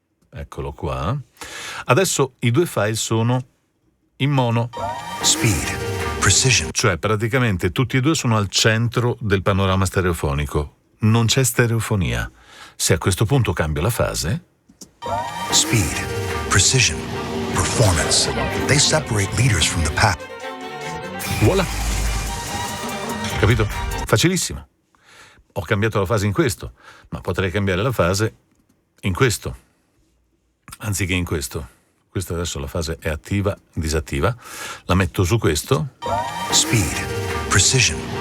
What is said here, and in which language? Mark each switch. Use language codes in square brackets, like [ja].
[it] Eccolo qua. Adesso i due file sono in mono. [en] speed, precision, [it] Cioè praticamente tutti e due sono al centro del panorama stereofonico. Non c'è stereofonia. Se a questo punto cambio la fase, [en] speed, precision, performance. They separate leaders from the pack. [it] voilà. Capito? Facilissimo. Ho cambiato la fase in questo, ma potrei cambiare la fase in questo, anziché in questo. Questa adesso la fase è attiva, disattiva. La metto su questo [en] Speed, precision,